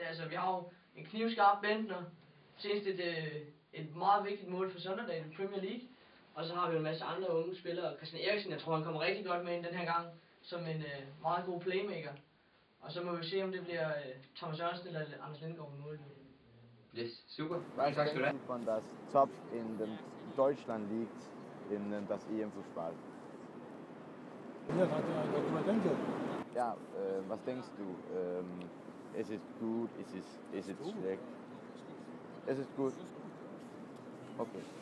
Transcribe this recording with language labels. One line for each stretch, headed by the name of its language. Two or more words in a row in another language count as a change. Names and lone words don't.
Danish: Altså, vi har jo en knivskarp Bentner, senest et meget vigtigt mål for Sønderdag i Premier League. Og så har vi jo en masse andre unge spillere. Christian Eriksen, jeg tror han kommer rigtig godt med ind den her gang, som en meget god playmaker. Og så må vi se, om det bliver Thomas Jørgensen eller Anders Lindgaard med mål. Yes, super. Mange tak skal du have.
German: Von das Top in dem Deutschland liegt in das EM-Fußball. Ja, was denkst du? Es ist gut, es ist schlecht. Es ist gut. Okay.